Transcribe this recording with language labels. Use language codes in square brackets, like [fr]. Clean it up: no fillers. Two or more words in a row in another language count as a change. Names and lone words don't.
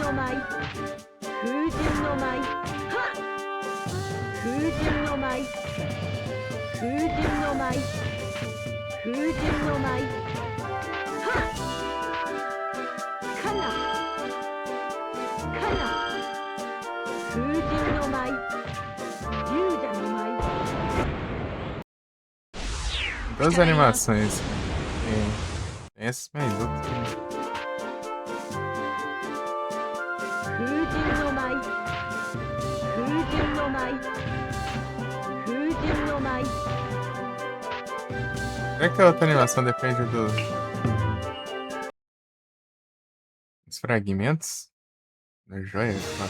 [ja] の舞風神の舞はっ風神の舞風神の舞風神の舞はっかなかな風神の舞龍蛇の舞 [pt] Duas animações. Tem essas mais outras. [ja] 風神の舞風神の舞風神の舞 [pt] Será que a outra animação depende dos fragmentos da joia natural?